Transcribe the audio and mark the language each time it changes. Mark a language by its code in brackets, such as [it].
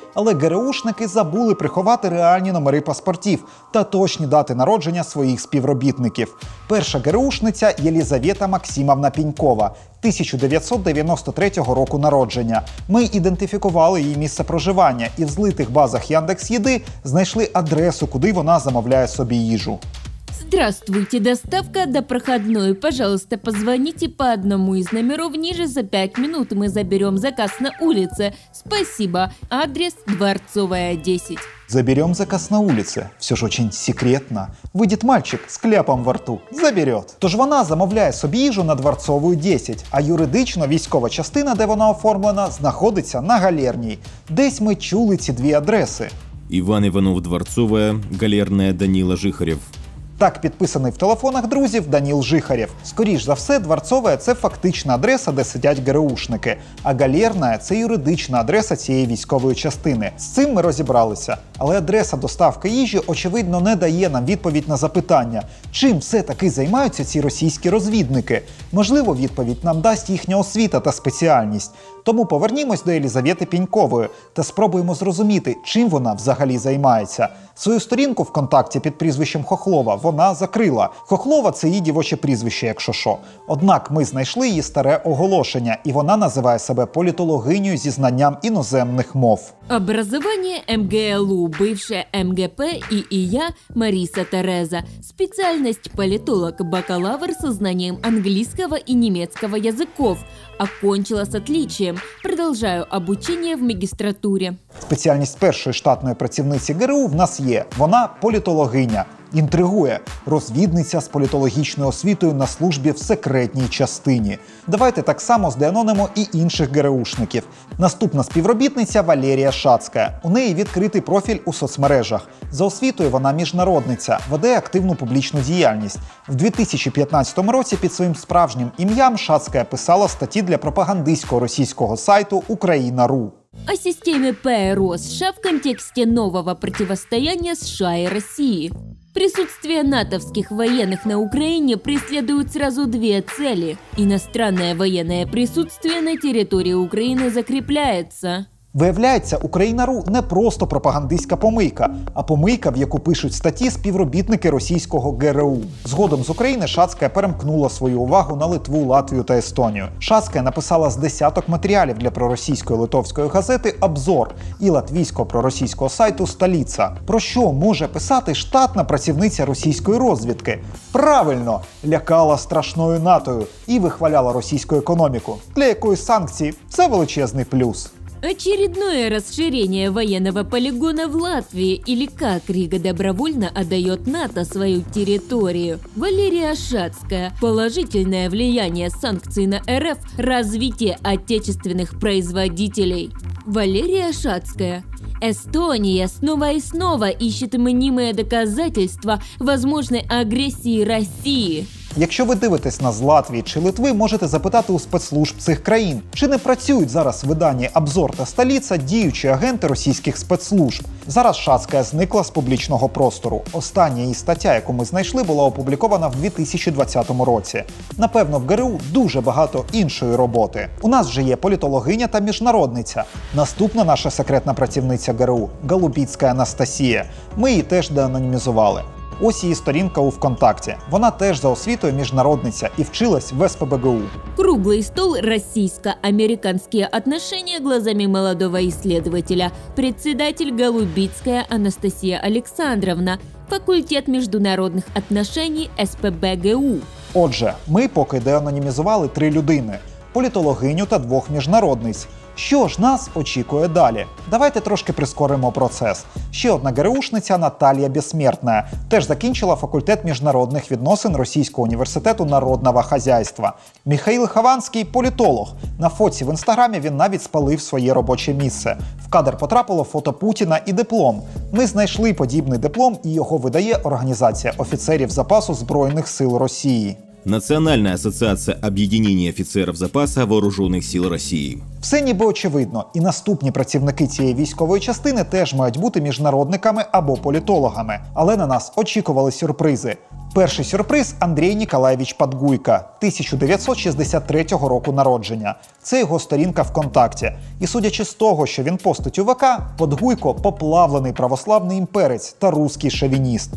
[uk] Але ГРУшники забули приховати реальні номери паспортів та точні дати народження своїх співробітників. Перша ГРУшниця Єлізавета Максимовна Пінькова, 1993 року народження. Ми ідентифікували її місце проживання і в злитих базах Яндекс.Їди знайшли адресу, куди вона замовляє собі їжу. [ru] Здравствуйте, доставка до проходной. Пожалуйста, позвоните по одному из номеров ниже за 5 минут. Мы заберем заказ на улице. Спасибо. Адрес Дворцовая, 10. Заберем заказ на улице. Все ж очень секретно. Выйдет мальчик з кляпом во рту. Заберет. [uk] Тож вона замовляє собі їжу на Дворцову 10, а юридично військова частина, де вона оформлена, знаходиться на Галерній. Десь ми чули ці 2 адреси. [ru] Иван Иванов, Дворцовая. Галерная, Данила Жихарев. [uk] Так підписаний в телефонах друзів Даніл Жихарєв. Скоріш за все, Дворцове – це фактична адреса, де сидять ГРУшники, а Галерна – це юридична адреса цієї військової частини. З цим ми розібралися. Але адреса доставки їжі, очевидно, не дає нам відповідь на запитання, чим все-таки займаються ці російські розвідники. Можливо, відповідь нам дасть їхня освіта та спеціальність. Тому повернімось до Єлізавети Пінькової та спробуємо зрозуміти, чим вона взагалі займається. Свою сторінку ВКонтакті під прізвищем Хохлова вона закрила. Хохлова – це її дівоче прізвище, якщо що. Однак ми знайшли її старе оголошення, і вона називає себе політологинею зі знанням іноземних мов. [ru] Образование МГЛУ, бывшая МГП и я, Мариса Тереза. Специальность политолог, бакалавр со знанием английского и немецкого языков. Окончила с отличием. Продолжаю обучение в магистратуре. [uk] Спеціальність першої штатної працівниці ГРУ в нас є. Вона політологиня. Інтригує. Розвідниця з політологічною освітою на службі в секретній частині. Давайте так само здеанонимо і інших ГРУшників. Наступна співробітниця Валерія Шацька. У неї відкритий профіль у соцмережах. За освітою вона міжнародниця, веде активну публічну діяльність. В 2015 році під своїм справжнім ім'ям Шацька писала статті для пропагандистського російського сайту «Україна.ру». [ru] О системе ПРО США в контексте нового противостояния США и России. Присутствие натовских военных на Украине преследует сразу две цели. Иностранное военное присутствие на территории Украины закрепляется. [uk] Виявляється, Україна.ру не просто пропагандистська помийка, а помийка, в яку пишуть статті співробітники російського ГРУ. Згодом з України Шацька перемкнула свою увагу на Литву, Латвію та Естонію. Шацька написала з десяток матеріалів для проросійської литовської газети «Обзор» і латвійського проросійського сайту «Століца». Про що може писати штатна працівниця російської розвідки? Правильно, лякала страшною натою і вихваляла російську економіку, для якої санкції – це величезний плюс. [ru] Очередное расширение военного полигона в Латвии, или как Рига добровольно отдает НАТО свою территорию. Валерия Шацкая. Положительное влияние санкций на РФ, развитие отечественных производителей. Валерия Шацкая. Эстония снова и снова ищет мнимые доказательства возможной агрессии России. [uk] Якщо ви дивитесь нас з Латвії чи Литви, можете запитати у спецслужб цих країн, чи не працюють зараз в виданні «Обзор» та «Століца» діючі агенти російських спецслужб. Зараз Шацька зникла з публічного простору. Остання її стаття, яку ми знайшли, була опублікована в 2020 році. Напевно, в ГРУ дуже багато іншої роботи. У нас вже є політологиня та міжнародниця. Наступна наша секретна працівниця ГРУ – Голубіцька Анастасія. Ми її теж деанонімізували. Ось її сторінка у ВКонтакті. Вона теж за освітою міжнародниця і вчилась в СПбГУ. [ru] Круглый стол «Российско-американские отношения» глазами молодого исследователя. Председатель Голубицкая Анастасия Александровна. Факультет международных отношений СПбГУ. [uk] Отже, ми поки деанонімізували 3 людини – політологиню та 2 міжнародниць. Що ж нас очікує далі? Давайте трошки прискоримо процес. Ще одна ГРУшниця Наталія Безсмертна теж закінчила факультет міжнародних відносин Російського університету народного хазяйства. Михаїл Хованський – політолог. На фотці в інстаграмі він навіть спалив своє робоче місце. В кадр потрапило фото Путіна і диплом. Ми знайшли подібний диплом, і його видає Організація офіцерів запасу Збройних сил Росії. [ru] Национальная ассоциация объединения офицеров запаса вооруженных сил России. [uk] Все ніби очевидно, і наступні працівники цієї військової частини теж мають бути міжнародниками або політологами. Але на нас очікували сюрпризи. Перший сюрприз – Андрій Ніколаєвич Подгуйко, 1963 року народження. Це його сторінка ВКонтакті. І судячи з того, що він постить у ВК, Подгуйко – поплавлений православний імперець та русський шовініст.